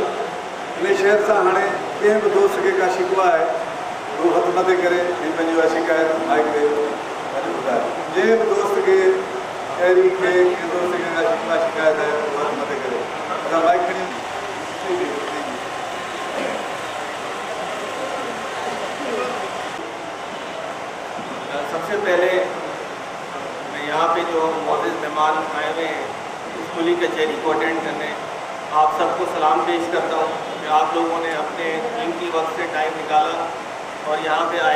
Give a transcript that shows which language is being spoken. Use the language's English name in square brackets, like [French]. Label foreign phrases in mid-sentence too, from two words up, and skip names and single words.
[Sindhi] इन शहर से हाँ कें भी दोस्त के का शिकवा है वो हथ मथे करे पंहिंजो शिकायत माइक पे ॿुधाए जे भी दोस्त के अहिड़ी के दोस्त के का शिकवा शिकायत है वो हथ मथे करे असां माइक खणी [Hindi] सबसे पहले यहाँ पे जो मौजूद मेहमान आए हुए हैं इस खुली कचहरी को अटेंड करने आप सबको सलाम पेश करता हूँ कि आप लोगों ने अपने कीमती वक्त से टाइम निकाला और यहाँ पे आए।